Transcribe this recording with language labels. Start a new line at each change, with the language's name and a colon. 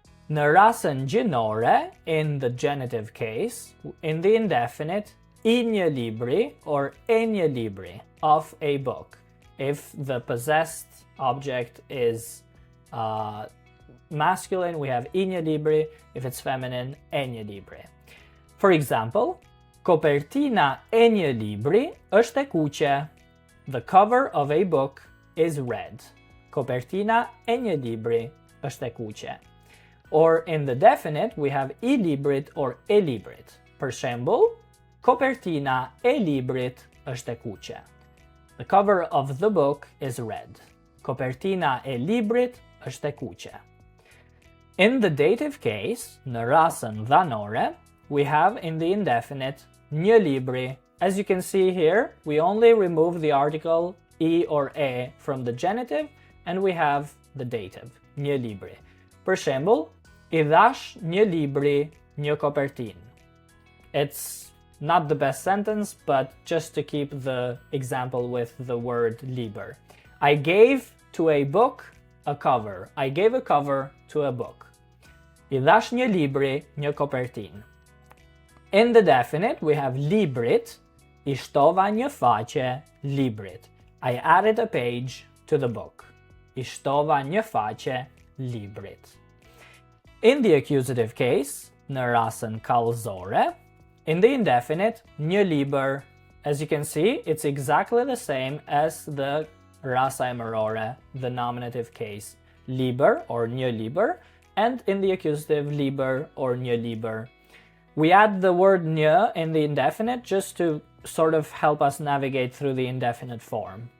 Albanian: Në rasën gjinore,
English: in the genitive case, in the indefinite, I një libri or e një libri, of a book. If the possessed object is masculine, we have I një libri. If it's feminine, e një libri. For example,
Albanian: kopertina e një libri është e kuqe.
English: The cover of a book is red.
Albanian: Kopertina e një libri është e kuqe.
English: Or in the definite, we have
Albanian: I librit or e librit. Për shembull, kopertina e librit është e kuqe.
English: The cover of the book is red.
Albanian: Kopertina e librit është e kuqe.
English: In the dative case,
Albanian: në rasën dhanore,
English: we have in the indefinite një libri. As you can see here, we only remove the article I or e from the genitive, and we have the dative, një libri.
Albanian: Për shembull, I dhash një libri, një kopertinë.
English: It's not the best sentence, but just to keep the example with the word liber. I gave to a book a cover. I gave a cover to a book.
Albanian: I dhash një libri, një kopertinë.
English: In the definite, we have
Albanian: librit. I shtova një faqe librit.
English: I added a page to the book.
Albanian: I shtova një faqe librit.
English: In the accusative case,
Albanian: në rasën kallëzore,
English: in the indefinite,
Albanian: një liber.
English: As you can see, it's exactly the same as the
Albanian: rasa e mërore,
English: the nominative case, liber or një liber, and in the accusative, liber or një liber. We add the word një in the indefinite just to sort of help us navigate through the indefinite form.